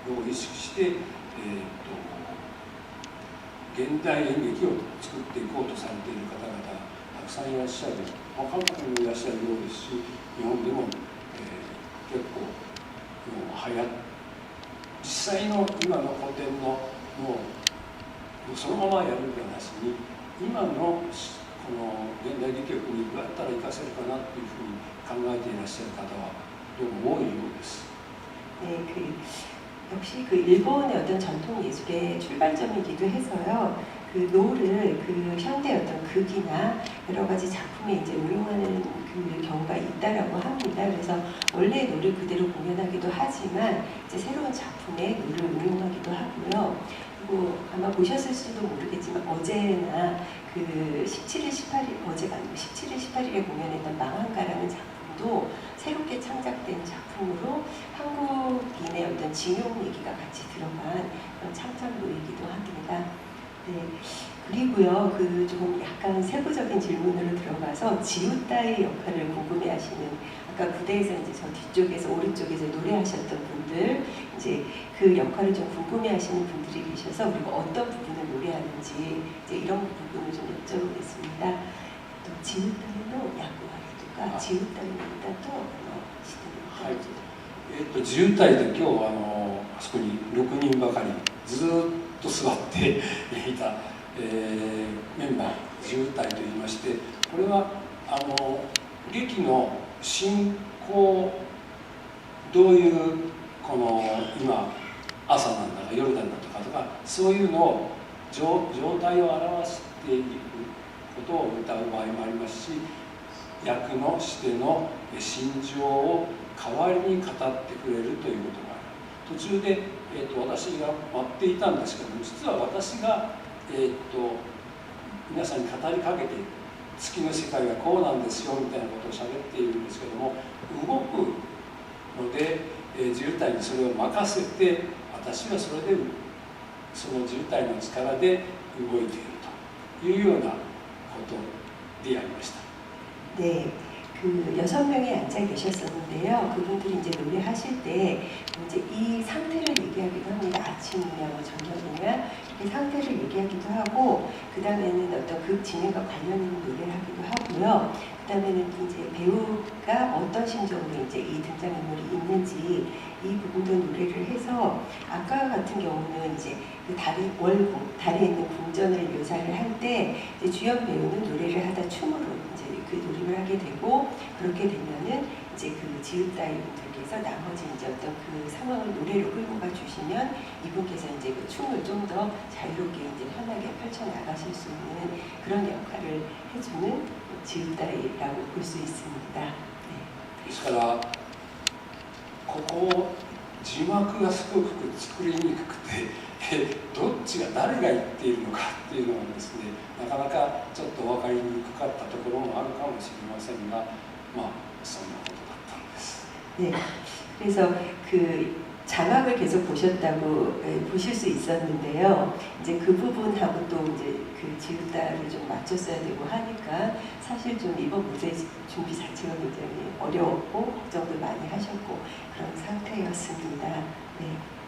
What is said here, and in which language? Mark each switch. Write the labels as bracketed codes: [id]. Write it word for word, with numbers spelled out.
[ja] を意識して、えー、と現代演劇を作っていこうとされている方々がたくさんいらっしゃる、まあ、韓国にもいらっしゃるようですし、日本でも、えー、結構流行っ実際の今の古典のもうそのままやるんでなしに、今のこの現代劇曲にどうやったら活かせるかなというふうに考えていらっしゃる方はどうも多いようです。 [ko] 네, 그 역시 그 일본의 어떤 전통 예술의 출발점이기도 해서요. 그 노를 그 현대 어떤 극이나 여러 가지 작품에 이제 응용하는 그 경우가 있다라고 합니다. 그래서 원래 노를 그대로 공연하기도 하지만 이제 새로운 작품에 노를 응용하기도 하고요. 그리고 아마 보셨을 수도 모르겠지만 어제나 그 십칠일 십팔일 어제가 아니고 십칠일 십팔일에 공연했던 망한가라는 작품도 새롭게 창작된 작품으로 한국인의 어떤 징용 얘기가 같이 들어간 그런 창작로이기도 합니다. 네. 그리고요, 그 조금 약간 세부적인 질문으로 들어가서 지우따의 역할을 궁금해하시는, 아까 무대에서 이제 저 뒤쪽에서 오른쪽에서 노래하셨던 분들, 이제 그 역할을 좀 궁금해하시는 분들이 계셔서, 그리고 어떤 부분을 노래하는지 이제 이런 부분을 좀 여쭤보겠습니다. 또 지우따의 야구하리도가 지우따입니다.と [ja] はい、えー、と自由体で今日は あ, のあそこにろくにんばかりずっと座っていた、えー、メンバー自由体といいまして、これはあの劇の進行どういうこの今朝なんだか夜なんだとかとかそういうのを 状, 状態を表していることを歌う場合もありますし、役のしての心情を代わりに語ってくれるということがある。途中で、えー、と私が待っていたんですけども、実は私が、えー、と皆さんに語りかけて月の世界はこうなんですよみたいなことを喋っているんですけども、動くので、えー、自由体にそれを任せて、私はそれでその自由体の力で動いているというようなことでありました。 [ko] 네, 그 여섯 명이 앉아 계셨었는데요. 그분들이 이제 노래하실 때 이제 이 상태를 얘기하기도 합니다. 아침이냐, 뭐 저녁이냐 이렇게 상태를 얘기하기도 하고, 그 다음에는 어떤 극 진행과 관련 있는 노래를 하기도 하고요. 그 다음에는 이제 배우가 어떤 심정으로 이제 이 등장인물이 있는지 이 부분도 노래를 해서, 아까 같은 경우는 이제 그 다리 월궁 다리에 있는 궁전을 묘사를 할 때 주연 배우는 노래를 하다 춤으로 이제 그 돌입을 하게 되고, 그렇게 되면은 이제 그 지읒다이 분들께서 나머지 이제 어떤 그 상황을 노래로 끌고 가 주시면 이분께서 이제 그 춤을 좀 더 자유롭게 이제 편하게 펼쳐 나가실 수 있는 그런 역할을 해주는 지읒다이라고 볼 수 있습니다. 네. [ja] ここ字幕がすごく作りにくくて、どっちが誰が言っているのかっていうのはですね、なかなかちょっと分かりにくかったところもあるかもしれませんが、まあそんなことだったんです。 [ko] ね、그래서 그 자막을 계속 보셨다고 예, 보실 수 있었는데요. 이제 그 부분하고 또 이제 그 지읒다를 좀 맞췄어야 되고 하니까 사실 좀 이번 무대 준비 자체가 굉장히 어려웠고 걱정도 많이 하셨고 그런 상태였습니다. 네.